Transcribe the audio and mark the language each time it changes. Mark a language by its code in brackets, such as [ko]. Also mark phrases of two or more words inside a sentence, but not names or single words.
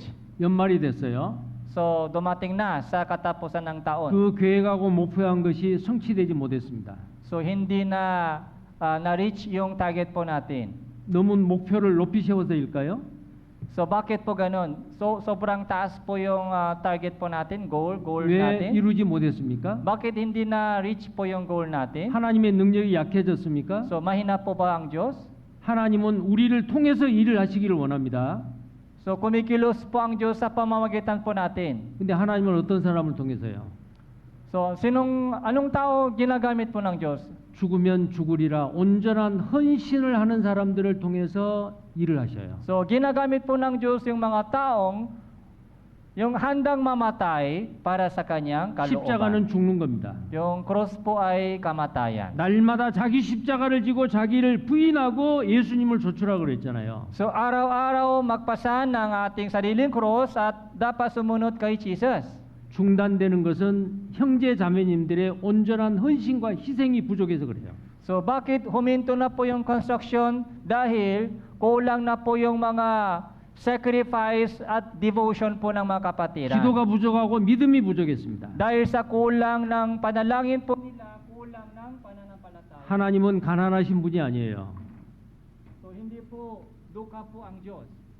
[ko] 연말이 됐어요. [tl] So dumating na sa katapusan ng taon. [ko] 그 계획하고 목표한 것이 성취되지 못했습니다. [tl] So hindi na na-reach yung target po natin. [ko] 너무 목표를 높이 세워서일까요? [tl] So bakit po ganun? So sobrang taas po yung target po natin, goal [ko] 왜 [tl] natin. [ko] 이루지 못했습니까? [tl] Bakit hindi na-reach po yung goal natin? [ko] 하나님의 능력이 약해졌습니까? [tl] So mahina po ba ang Diyos? [ko] 하나님은 우리를 통해서 일을 하시기를 원합니다. [tl] So kumikilos po ang Diyos sa pamamagitan po natin. [ko] 근데 하나님은 어떤 사람을 통해서요? [tl] So anong tao ginagamit po ng Diyos? [ko] 죽으면 죽으리라 온전한 헌신을 하는 사람들을 통해서 일을 하셔요. [tl] So ginagamit po ng Diyos yung mga taong yung handang mamatay para sa kanyang kalooban. [ko] 십자가는 죽는 겁니다. [tl] Yung cross po ay kamatayan. [ko] 날마다 자기 십자가를 지고 자기를 부인하고 예수님을 좇으라 그랬잖아요. [tl] So araw-araw magpasan ng ating sariling cross at dapat sumunod kay Jesus. [ko] 중단되는 것은 형제 자매님들의 온전한 헌신과 희생이 부족해서 그래요. [tl] So bakit huminto na po yung construction? Dahil kulang na po yung mga sacrifice at devotion po ng mga kapatiran. [ko] 기도가 부족하고 믿음이 부족했습니다. [tl] Dahil sa kulang ng panalangin po nila, kulang ng pananampalataya. [ko] 하나님은 가난하신 분이 아니에요. [tl] So hindi po duka po ang Diyos.